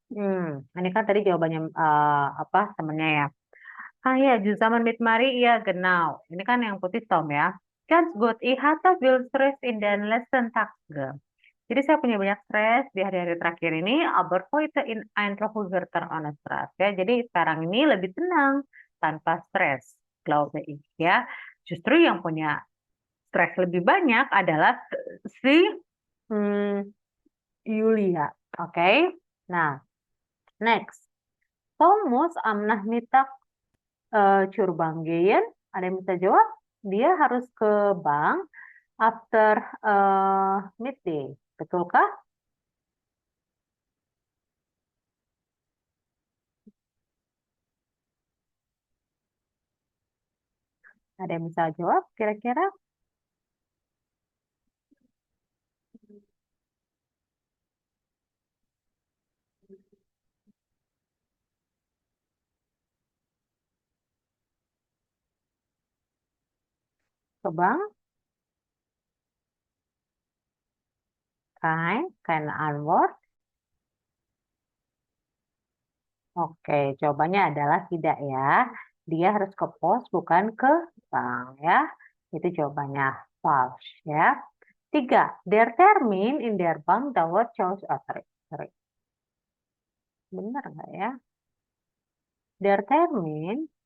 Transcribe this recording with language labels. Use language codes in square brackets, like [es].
[id] Ini kan tadi jawabannya apa temennya ya. [de] Ah ya, zusammen mit Mari, iya genau. [id] Ini kan yang putih Tom ya. [de] Ganz gut, ich hatte viel Stress in den letzten Tagen. [id] Jadi saya punya banyak stres di hari-hari terakhir ini, [de] aber heute in ein ruhiger ohne Stress [id] ya. Jadi sekarang ini lebih tenang tanpa stres, [de] glaube ich [id] ya. Justru yang punya stres lebih banyak adalah si hmm, Yulia. Oke. Nah, next. [de] Tom muss am Nachmittag zur Bank gehen. [id] Ada yang bisa jawab? Dia harus ke bank [en] after midday. [id] Betulkah? Ada yang bisa jawab kira-kira? Ke bank? [de] Keine Antwort. [id] Oke, jawabannya adalah tidak ya. Dia harus ke pos, bukan ke bank ya. Itu jawabannya false ya. 3. [de] Der Termin in der Bank dauert sorry. [id] Benar nggak ya? [de] Der Termin